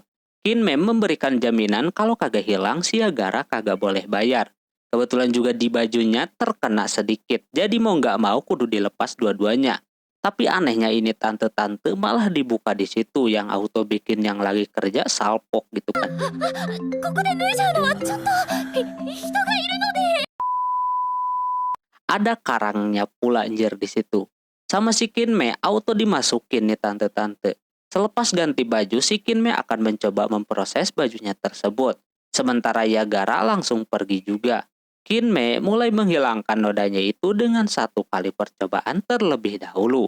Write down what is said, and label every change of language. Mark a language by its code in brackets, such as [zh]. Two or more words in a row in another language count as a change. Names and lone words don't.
[id] Kinmei memberikan jaminan kalau kagak hilang si Yagara kagak boleh bayar. Kebetulan juga di bajunya terkena sedikit, jadi mau nggak mau kudu dilepas dua-duanya. Tapi anehnya ini tante-tante malah dibuka di situ, yang auto bikin yang lagi kerja salpok gitu kan. [ja] ここで脱いじゃうのはちょっと人がいるので。 [id] Ada karangnya pula anjir di situ. Sama si Kinmei auto dimasukin nih tante-tante. Selepas ganti baju, si Kinmei akan mencoba memproses bajunya tersebut. Sementara Yagara langsung pergi juga. Kinmei mulai menghilangkan nodanya itu dengan 1 kali percobaan terlebih dahulu.